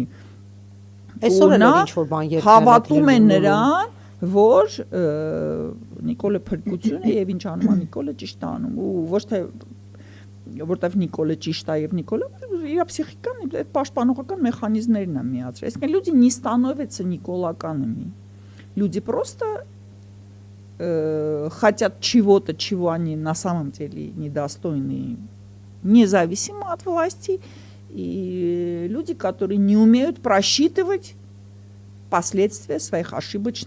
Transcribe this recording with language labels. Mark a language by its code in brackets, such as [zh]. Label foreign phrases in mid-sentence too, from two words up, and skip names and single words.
[hy] Այսօր էլ ինչ որ բան երբ հավատում են նրան, որ Նիկոլը փրկություն է եւ ինչ անում է Նիկոլը ճիշտ է անում ու ոչ թե որտեվ Նիկոլը ճիշտ է եւ Նիկոլը իր психикան այդ պաշտպանողական մեխանիզմներն է միացրել։ Այսինքն [ru] люди не становятся николаканами. Люди просто хотят чего-то, чего они на самом деле недостойны, независимо от власти, и люди, которые не умеют просчитывать последствия своих ошибочных решений.